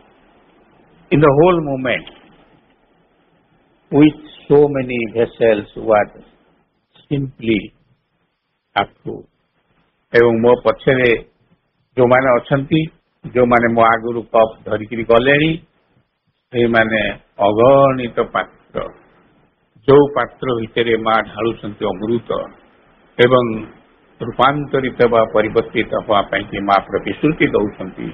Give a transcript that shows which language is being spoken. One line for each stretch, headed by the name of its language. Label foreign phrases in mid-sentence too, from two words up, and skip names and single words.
English: In the whole movement with so many vessels was simply approved।
Odia: ଏବଂ ମୋ ପଛରେ ଯୋଉମାନେ ଅଛନ୍ତି, ଯୋଉମାନେ ମୋ ଆଗରୁ କପ୍ ଧରିକିରି ଗଲେଣି, ସେଇମାନେ ଅଗଣିତ ପାତ୍ର। ଯୋଉ ପାତ୍ର ଭିତରେ ମା ଢାଳୁଛନ୍ତି ଅମୃତ ଏବଂ ରୂପାନ୍ତରିତ ବା ପରିବର୍ତ୍ତିତ ହେବା ପାଇଁ ମା ପ୍ରତିଶ୍ରୁତି ଦଉଛନ୍ତି।